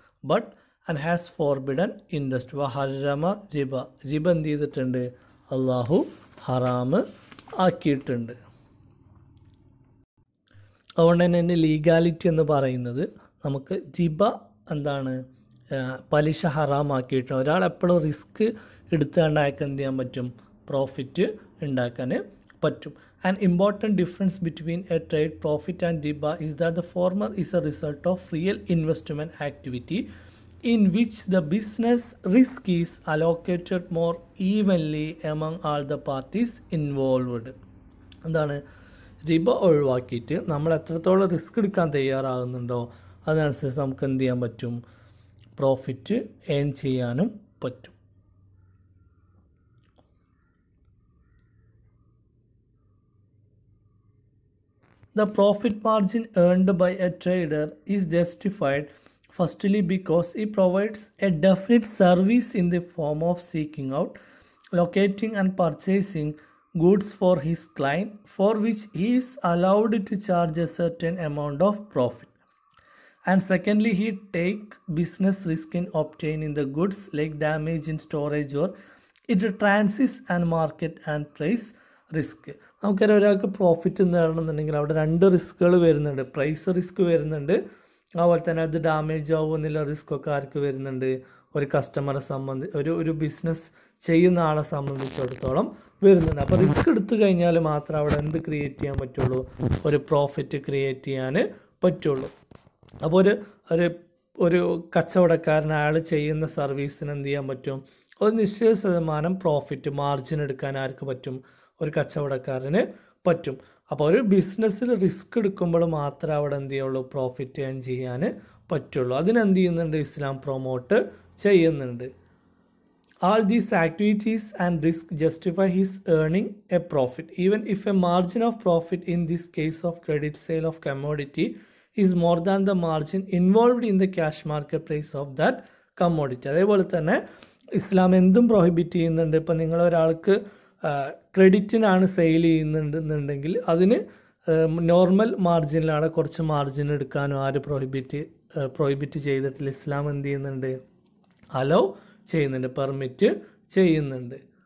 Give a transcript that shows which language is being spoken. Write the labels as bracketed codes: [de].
[en] But and has forbidden interest. [ar] വഹറമ റിബ, [ml] റിബ എന്ത് ചെയ്തിട്ടുണ്ട്, അള്ളാഹു ഹറാമ് ആക്കിയിട്ടുണ്ട്. അതുകൊണ്ട് തന്നെ എൻ്റെ ലീഗാലിറ്റി എന്ന് പറയുന്നത് നമുക്ക് റിബ എന്താണ് പലിശ ഹറാമാക്കിയിട്ടുണ്ട്. ഒരാൾ എപ്പോഴും റിസ്ക് എടുത്തുകൊണ്ട് അയാൾക്ക് എന്ത് ചെയ്യാൻ പറ്റും, പ്രോഫിറ്റ് ഉണ്ടാക്കാൻ പറ്റും. [en] An important difference between a trade profit and riba is that the former is a result of real investment activity in which the business risk is allocated more evenly among all the parties involved. [ml] എന്താണ്, റിബ ഒഴിവാക്കിയിട്ട് നമ്മൾ എത്രത്തോളം risk എടുക്കാൻ തയ്യാറാകുന്നുണ്ടോ അതിനനുസരിച്ച് നമുക്ക് എന്ത് ചെയ്യാൻ പറ്റും, പ്രോഫിറ്റ് ഏൺ ചെയ്യാനും പറ്റും. [en] The profit margin earned by a trader is justified firstly because he provides a definite service in the form of seeking out, locating and purchasing goods for his client, for which he is allowed to charge a certain amount of profit. And secondly, he take business risk in obtaining the goods like damage in storage or it transit and market and price risk. [ml] നമുക്കറിയാം, ഒരാൾക്ക് profit നേടണമെന്നുണ്ടെങ്കിൽ അവിടെ 2 റിസ്കുകൾ വരുന്നുണ്ട്. Price risk വരുന്നുണ്ട്, അതുപോലെ തന്നെ അത് damage ആവുമെന്നുള്ള റിസ്ക്കൊക്കെ ആർക്ക് വരുന്നുണ്ട്, ഒരു കസ്റ്റമറെ ഒരു ബിസിനസ് ചെയ്യുന്ന ആളെ സംബന്ധിച്ചിടത്തോളം വരുന്നുണ്ട്. അപ്പോൾ റിസ്ക് എടുത്തു കഴിഞ്ഞാൽ മാത്രം അവിടെ എന്ത് ക്രിയേറ്റ് ചെയ്യാൻ പറ്റുള്ളൂ, ഒരു പ്രോഫിറ്റ് ക്രിയേറ്റ് ചെയ്യാൻ പറ്റുള്ളൂ. അപ്പോൾ ഒരു കച്ചവടക്കാരൻ അയാൾ ചെയ്യുന്ന സർവീസിന് എന്ത് ചെയ്യാൻ പറ്റും, ഒരു നിശ്ചിത ശതമാനം പ്രോഫിറ്റ് മാർജിൻ എടുക്കാൻ ആർക്ക് പറ്റും, ഒരു കച്ചവടക്കാരന് പറ്റും. അപ്പോൾ ഒരു ബിസിനസ്സിൽ റിസ്ക് എടുക്കുമ്പോൾ മാത്രമേ അവിടെ എന്ത് ചെയ്യുള്ളൂ, പ്രോഫിറ്റ് ഏൺ ചെയ്യാൻ പറ്റുള്ളൂ. അതിനെന്ത് ചെയ്യുന്നുണ്ട്, ഇസ്ലാം പ്രൊമോട്ട് ചെയ്യുന്നുണ്ട്. [en] All these activities and risk justify his earning a profit, even if a margin of profit in this case of credit sale of commodity is more than the margin involved in the cash market price of that commodity. [ml] അതേപോലെ തന്നെ ഇസ്ലാം എന്തും prohibit ചെയ്യുന്നുണ്ട്. ഇപ്പം നിങ്ങളൊരാൾക്ക് ക്രെഡിറ്റിനാണ് sale ചെയ്യുന്നുണ്ടെന്നുണ്ടെങ്കിൽ അതിന് normal മാർജിനിലാണ് കുറച്ച് margin എടുക്കാനും ആര് prohibit ചെയ്തിട്ടില്ല. ഇസ്ലാം എന്ത് ചെയ്യുന്നുണ്ട്, അലോ ചെയ്യുന്നുണ്ട്, പെർമിറ്റ് ചെയ്യുന്നുണ്ട്.